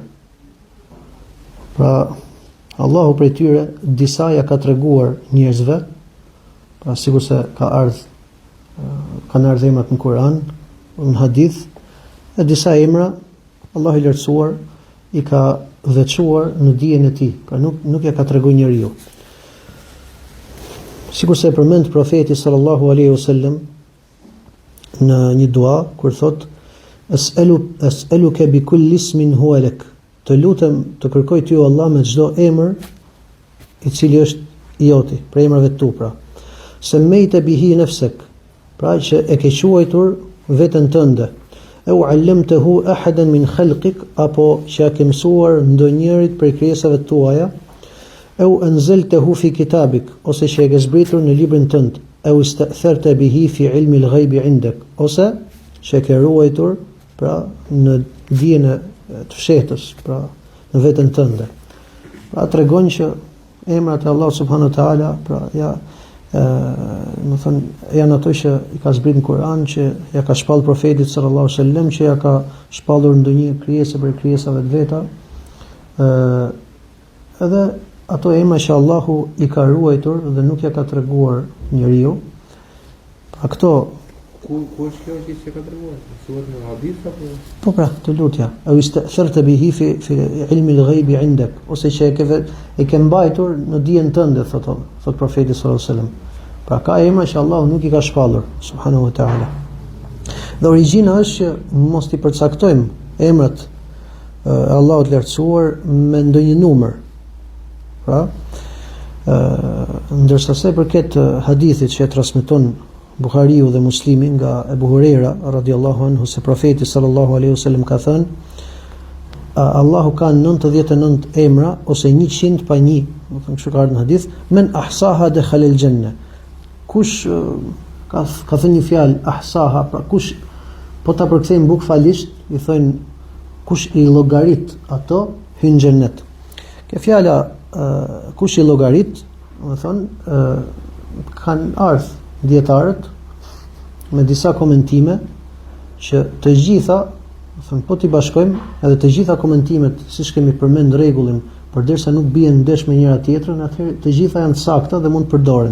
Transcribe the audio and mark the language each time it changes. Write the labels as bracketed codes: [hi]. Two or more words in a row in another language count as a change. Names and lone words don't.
[sq] Pra Allahu prej tyre disa ja ka treguar njerëzve, pra sikur se kanë ardhur emrat në Kur'an, në hadith, e disa emra Allahu i lartësuar i ka veçuar në dijen e tij, pra nuk ja ka treguar njeriu. Sikur se përmend profeti [ar] sallallahu alaihi wasallam [sq] në një dua kur thot [ar] es'aluka bi kulli ismin huwa lak, [sq] të lutem të kërkoj ty o Allah me çdo emër i cili është i joti, për emrave të tu, pra [ar] semmeita bihi nafsak, [sq] pra që e ke quajtur veten tënde, [ar] au allamtahu ahadan min khalqik, [sq] apo që ke mësuar ndonjërit prej krijesave tuaja, [ar] au anzaltahu fi kitabik, [sq] ose që e ke zbritur në librin tënd, [ar] au ista'tharta bihi fi ilmi al-ghaibi 'indak, [sq] ose që e ke ruajtur pra në dijen e të fshehtës, pra në veten tënde. Pra tregon që emrat e Allah [ar] subhanahu wa taala, [sq] pra janë ato që i ka zbritur në Kur'an, që ja ka shpall profetit [ar] sallallahu alaihi wasallam, [sq] që ja ka shpallur ndonjë krijesë për krijesave të veta. Edhe ato emra që Allahu i ka ruajtur dhe nuk ja ka treguar njeriu. Pra këto ku është kjo që ka treguar? Thuhet në hadith apo? Po pra, të lutja. [ar] Au ista'tharta bihi fi ilmi al-ghaibi 'indak, [sq] ose që e ke mbajtur në dijen tënde, thot profeti [ar] sallallahu alaihi wasallam. [sq] Pra ka emra që Allahu nuk i ka shpallur [ar] subhanahu wa taala. [sq] Dhe origjina është që mos i përcaktojmë emrat e Allahut lartësuar me ndonjë numër. Pra, ndërsa se përket hadithit që e transmeton Buhariu dhe Muslimi nga Ebu Huraira [ar] radhiyallahu anhu [sq] se profeti [ar] sallallahu alaihi wasallam [sq] ka thënë Allahu ka 99 emra ose 100 pa 1, do të thënë kështu ka ardhur në hadith, [ar] men ahsaha dakhala al-janna. [sq] Kush ka thënë një fjalë ahsaha, pra kush po ta përkthejmë bukfalisht, i thonë kush i llogarit ato hyn në xhennet. Kjo fjala kush i llogarit, do të thonë kanë ardhur dietarët me disa komentime që të gjitha, thënë po t'i bashkojmë edhe të gjitha komentimet, siç kemi përmend rregullin, përderisa nuk bien ndesh me njëra tjetrën, atëherë të gjitha janë të sakta dhe mund të përdoren.